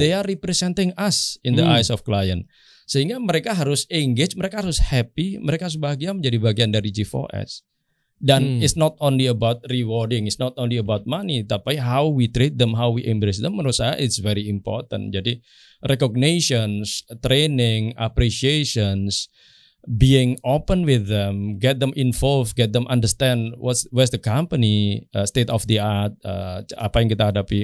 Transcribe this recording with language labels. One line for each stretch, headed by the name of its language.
English: They are representing us in the eyes of client.
Indonesian: Sehingga mereka harus engage, mereka harus happy, mereka harus bahagia menjadi bagian dari G4S.
English: Dan it's not only about rewarding, it's not only about money,
Indonesian: tapi
English: how we treat them, how we embrace them,
Indonesian: menurut saya
English: it's very important. Jadi recognitions, training, appreciations, being open with them, get them involved, get them understand what's the company, state of the art,
Indonesian: apa yang kita hadapi.